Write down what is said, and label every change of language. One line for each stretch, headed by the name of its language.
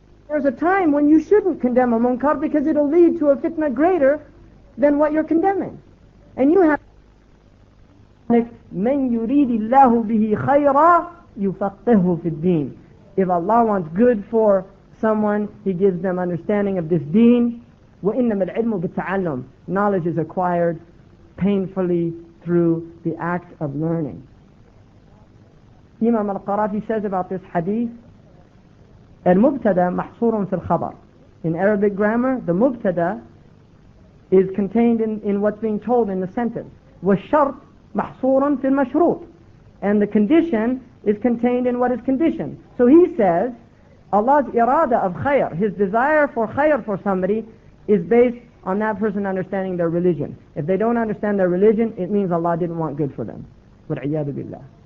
English: There's a time when you shouldn't condemn a munkar because it'll lead to a fitna greater than what you're condemning. And you have
Arabic: مَنْ يُرِيدِ اللَّهُ بِهِ خَيْرًا يُفَقِّهُ فِي الدِّينِ.
English: If Allah wants good for someone, He gives them understanding of this deen.
Arabic: وَإِنَّمَا الْعِلْمُ بِالتَّعَلُّمِ.
English: Knowledge is acquired painfully through the act of learning. Imam al-Qarafi says about this hadith,
Arabic: المبتدا محصور في الخبر.
English: In Arabic grammar, the mubtada is contained in what's being told in the sentence.
Arabic: والشرط محصور في المشروط.
English: And the condition is contained in what is conditioned. So he says, Allah's irada of khayr, His desire for khayr for somebody, is based on that person understanding their religion. If they don't understand their religion, it means Allah didn't want good for them.
Arabic: وَالْعِيَاذُ بِاللَّهِ.